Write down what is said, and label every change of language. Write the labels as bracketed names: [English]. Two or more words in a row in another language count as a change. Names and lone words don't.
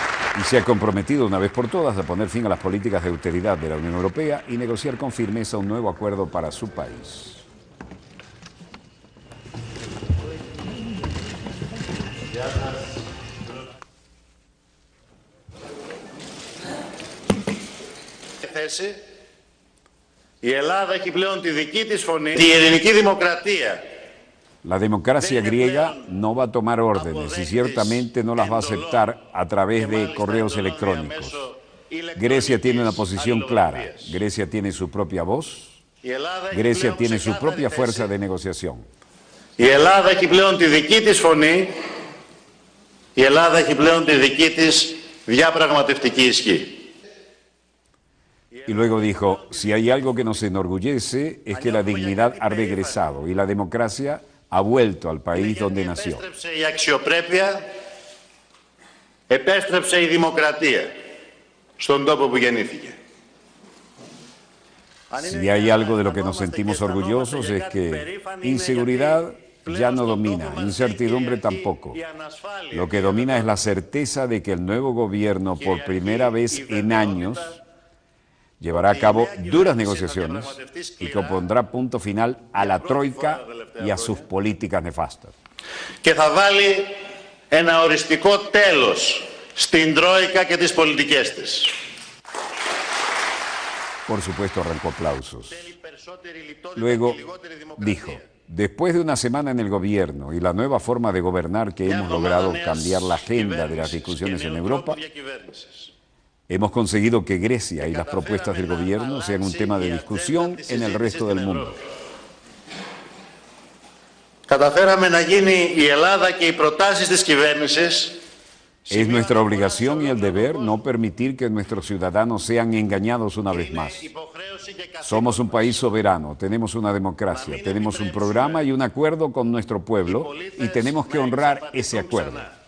[Spanish] Y se ha comprometido una vez por todas a poner fin a las políticas de austeridad de la Unión Europea y negociar con firmeza un nuevo acuerdo para su país. [Greek] Η Ελλάδα έχει πλέον τη δική της φωνή, η ελληνική δημοκρατία. [Spanish] La democracia griega no va a tomar órdenes y ciertamente no las va a aceptar a través de correos electrónicos. Grecia tiene una posición clara, Grecia tiene su propia voz, Grecia tiene su propia fuerza de negociación. [Greek] Η Ελλάδα έχει πλέον τη δική της φωνή, η Ελλάδα έχει πλέον τη δική της διαπραγματευτική ισχύ. [Spanish] Y luego dijo, si hay algo que nos enorgullece es que la dignidad ha regresado y la democracia ha vuelto al país donde nació. [Greek] Επέστρεψε η αξιοπρέπεια, επέστρεψε η δημοκρατία στον τόπο που γεννήθηκε. [Spanish] Si hay algo de lo que nos sentimos orgullosos es que inseguridad ya no domina, incertidumbre tampoco. Lo que domina es la certeza de que el nuevo gobierno, por primera vez en años, llevará a cabo duras negociaciones y que pondrá punto final a la troika y a sus políticas nefastas. [Greek] Και θα βάλει ένα οριστικό τέλος στην τρόικα και τις πολιτικές της. [Spanish] Por supuesto, arrancó aplausos. Luego dijo, después de una semana en el gobierno y la nueva forma de gobernar que hemos logrado cambiar la agenda de las discusiones en Europa, hemos conseguido que Grecia y las propuestas del gobierno sean un tema de discusión en el resto del mundo. [Greek] Καταφέραμε να γίνει η Ελλάδα και οι προτάσεις της κυβέρνησης. [Spanish] Es nuestra obligación y el deber no permitir que nuestros ciudadanos sean engañados una vez más. Somos un país soberano, tenemos una democracia, tenemos un programa y un acuerdo con nuestro pueblo y tenemos que honrar ese acuerdo.